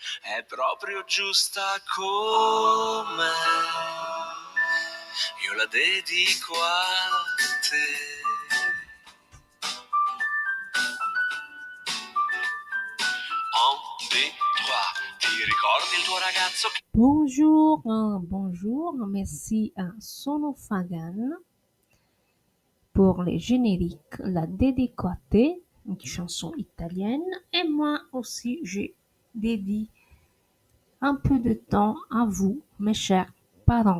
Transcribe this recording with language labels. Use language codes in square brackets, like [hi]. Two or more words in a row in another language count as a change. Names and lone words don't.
[it] è proprio giusta come io la dedico a te. [fr] Un, deux, trois, [it] ti ricordi il tuo ragazzo che... [fr] Bonjour, merci à Sonofagan pour les génériques, la dédicatée, une chanson italienne, et moi aussi j'ai dédié un peu de temps à vous, mes chers parents.